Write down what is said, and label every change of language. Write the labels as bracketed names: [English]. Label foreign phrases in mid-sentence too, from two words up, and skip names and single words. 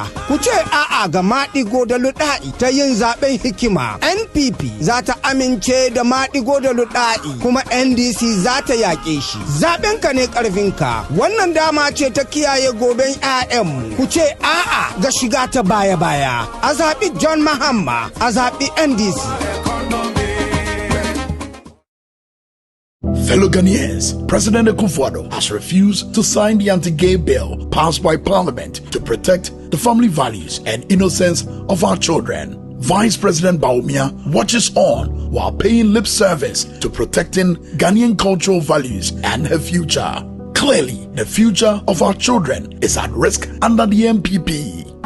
[Hausa] Ku ce a'a ga maɗigo da luɗa'i ta yin zaɓen hikima. NPP za ta amince da maɗigo da luɗa'i kuma NDC za ta yaƙe shi. Zaɓenka ne ƙarfinka. Wannan dama ce ta kiyaye goben ƴaƴanmu. Ku ce a'a ga shiga ta baya-baya. A zaɓi John Mahama, a zaɓi NDC. [English] Fellow Ghanaians, President Akufo-Addo has refused to sign the anti-gay bill passed by Parliament to protect the family values and innocence of our children. Vice President Bawumia watches on while paying lip service to protecting Ghanaian cultural values and her future. Clearly, the future of our children is at risk under the MPP.